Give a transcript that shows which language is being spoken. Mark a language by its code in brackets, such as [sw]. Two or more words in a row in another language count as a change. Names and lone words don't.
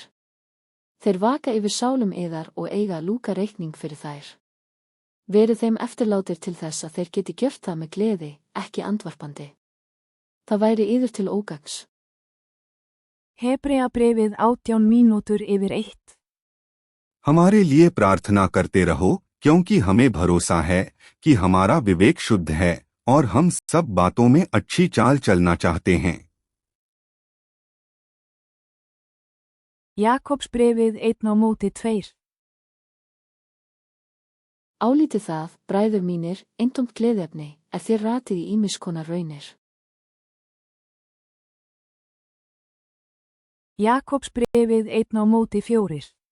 [is] Þeir vaka yfir sálum yðar og eiga lúka reikning fyrir þær. Verið þeim eftirlátir til þess að þeir geti gjört það með gleði, ekki andvarpandi. Það væri yður til ógagns. Hebreabréfið 18 mínútur yfir 1. [hi] हमारे लिए प्रार्थना करते रहो, क्योंकि हमें भरोसा है कि हमारा विवेक शुद्ध है और हम सब बातों में अच्छी चाल चलना चाहते हैं. [is] Jakobsbréfið 1:2. Álítið það, bræður mínir, eintómt gleðiefni, þér ratið í ýmiss konar raunir. Jakobsbréfið 1:4.